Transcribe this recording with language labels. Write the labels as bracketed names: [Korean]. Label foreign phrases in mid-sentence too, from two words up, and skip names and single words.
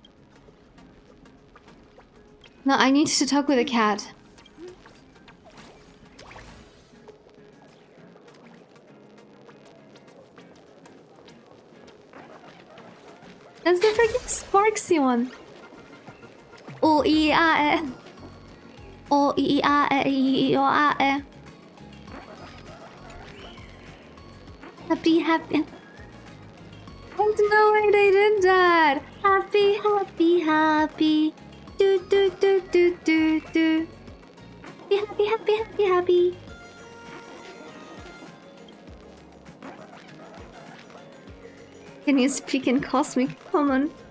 [English] No, I need to talk with a cat. That's the freaking Sparksy one. O I A E. O I A E O A E. Happy, happy. There's no way they did that. Happy, happy, happy. Do do do do do do. Be happy, happy, happy, happy. Can you speak in Cosmic Common?